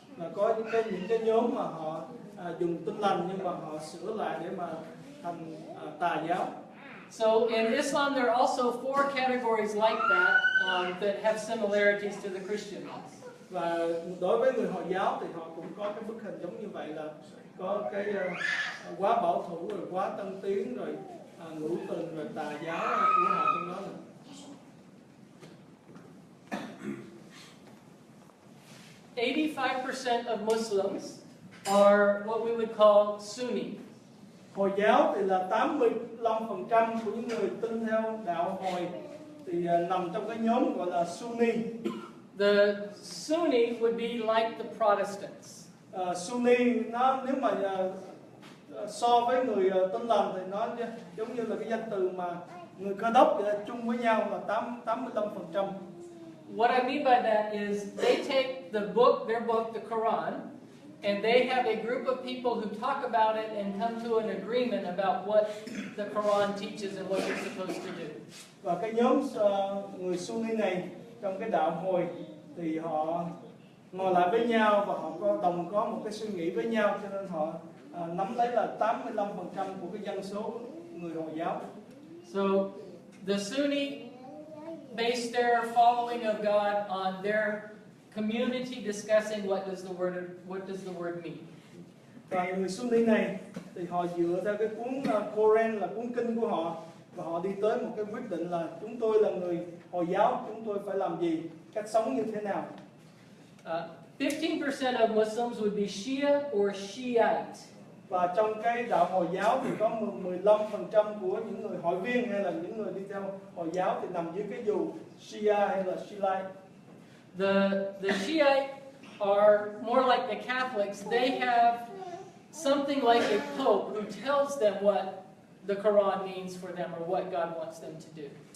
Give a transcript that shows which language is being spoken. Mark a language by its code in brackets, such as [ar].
[vi] Và có những cái nhóm mà họ dùng Tin Lành nhưng mà họ sửa lại để mà thành tà giáo. [en] So in Islam, there are also 4 categories like that that have similarities to the Christian ones. [vi] Và đối với người Hồi giáo thì họ cũng có cái bức hình giống như vậy, là có cái quá bảo thủ, rồi quá tân tiến, rồi ngũ tuần, rồi tà giáo của họ trong đó. [en] 85% of Muslims are what we would call Sunni. [vi] Hồi giáo thì là 85% của những người tin theo đạo Hồi thì nằm trong cái nhóm gọi là Sunni. [en] The Sunni would be like the Protestants. [vi] Sunni nó nếu mà so với người tin lành thì nó giống như là cái danh từ mà người Cơ đốc chung với nhau là 85%. [en] What I mean by that is they take their book, the Quran, and they have a group of people who talk about it and come to an agreement about what the Quran teaches and what you're supposed to do. [vi] Và cái nhóm người Sunni này trong cái đạo Hồi thì họ ngồi lại với nhau và họ có một cái suy nghĩ với nhau, cho nên họ nắm lấy là 85% của cái dân số người Hồi giáo. [en] So the Sunni base their following of God on their community discussing what does the word mean. [vi] Và người Sunni này thì họ dựa theo cái cuốn Koran là cuốn kinh của họ, và họ đi tới một cái quyết định là chúng tôi là người Hồi giáo, chúng tôi phải làm gì, cách sống như thế nào. [en] 15% of Muslims would be Shia or Shiite. [vi] Và trong cái đạo Hồi giáo thì có 15% của những người hội viên hay là những người đi theo Hồi giáo thì nằm dưới cái dù Shia hay là Shiite. [en] The Shiite are more like the Catholics. They have something like a pope who tells them what the Quran means for them or what God wants them to do.